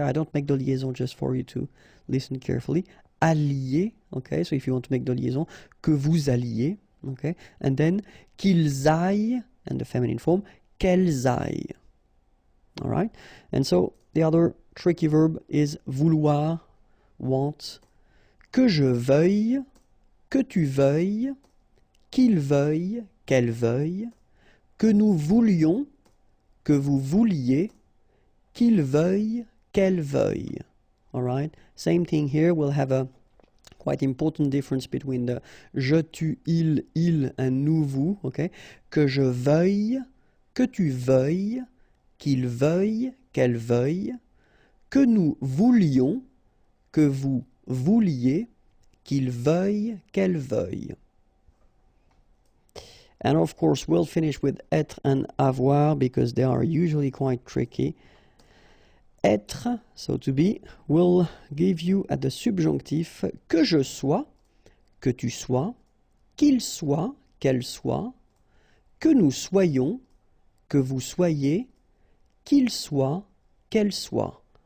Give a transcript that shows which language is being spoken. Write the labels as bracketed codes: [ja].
[en] I don't make the liaison just for you to listen carefully. Alliez, okay? So if you want to make the liaison, [fr] que vous alliez, [en] okay? And then [fr] qu'ils aillent, [en] and the feminine form, [fr] qu'elles aillent. [en] All right? And so the other tricky verb is vouloir, want, [fr] que je veuille, que tu veuilles, qu'il veuille, qu'elle veuille, que nous voulions, que vous vouliez, qu'il veuille, qu'elle veuille. [en] All right? Same thing here. We'll have a quite important difference between the je, tu, il, and nous, vous. Okay? [fr] Que je veuille, que tu veuilles, qu'il veuille, qu'elle veuille, que nous voulions, que vous vouliez, qu'il veuille, qu'elle veuille. [en] And of course, we'll finish with être and avoir because they are usually quite tricky. [fr] Être, [en] so to be, will give you at the subjonctif [fr] que je sois, que tu sois, qu'il soit, qu'elle soit, que nous soyons, que vous soyez, qu'il soit, qu'elle soit.